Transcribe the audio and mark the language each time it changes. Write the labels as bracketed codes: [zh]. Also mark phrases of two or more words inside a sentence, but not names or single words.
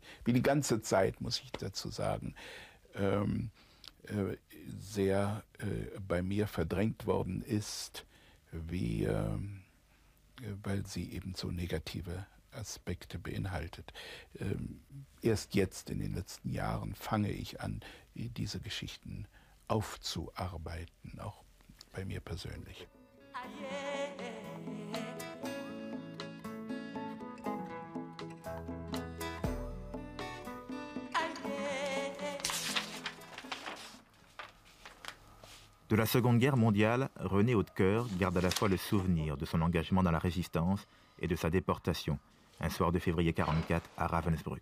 [de] Wie die ganze Zeit, muss ich dazu sagen, sehr bei mir verdrängt worden ist, weil sie eben so negative Aspekte beinhaltet. Erst jetzt in den letzten Jahren fange ich an, diese Geschichten aufzuarbeiten, auch bei mir persönlich. [fr] De la Seconde Guerre mondiale, René Hautecoeur garde à la fois le souvenir de son engagement dans la résistance et de sa déportation, un soir de février 1944 à Ravensbrück.